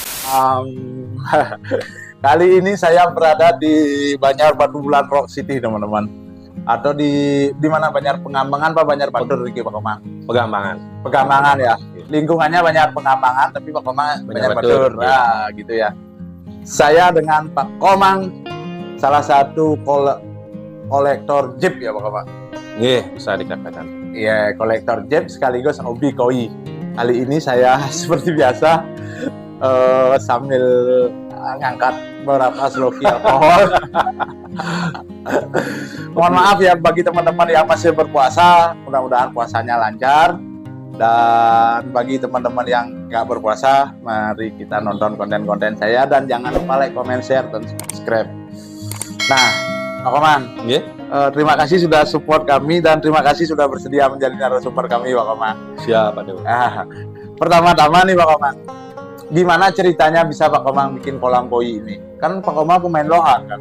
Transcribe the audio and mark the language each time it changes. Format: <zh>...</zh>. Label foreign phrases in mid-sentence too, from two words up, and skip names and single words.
<id>Kali ini saya berada di Banjar Batu Bulan Rock City, teman-teman. Atau di mana Banjar Pengambangan Pak Banjar Batur iki Pak Komang? Pegambangan. Pegambangan ya. Lingkungannya Banjar Pengambangan tapi Pak Komang Banjar Batur. Nah, gitu ya. Saya dengan Pak Komang salah satu kolektor Jeep ya Pak Komang. Iya, bisa dikatakan. Iya, kolektor Jeep sekaligus hobi koi. Kali ini saya seperti biasa sambil ngangkat beberapa sloki alkohol. Mohon maaf ya bagi teman-teman yang masih berpuasa, mudah-mudahan puasanya lancar. Dan bagi teman-teman yang nggak berpuasa, mari kita nonton konten-konten saya dan jangan lupa</id> <en>like, comment, share,</en> <id>dan subscribe. Nah, Pak Komang, terima kasih sudah support kami dan terima kasih sudah bersedia menjadi narasumber kami, Pak Komang. Siap, Pak Dewa. Pertama-tama nih Pak Komang, gimana ceritanya bisa Pak Komang bikin kolam koi ini? Kan Pak Komang pemain lohan kan?</id>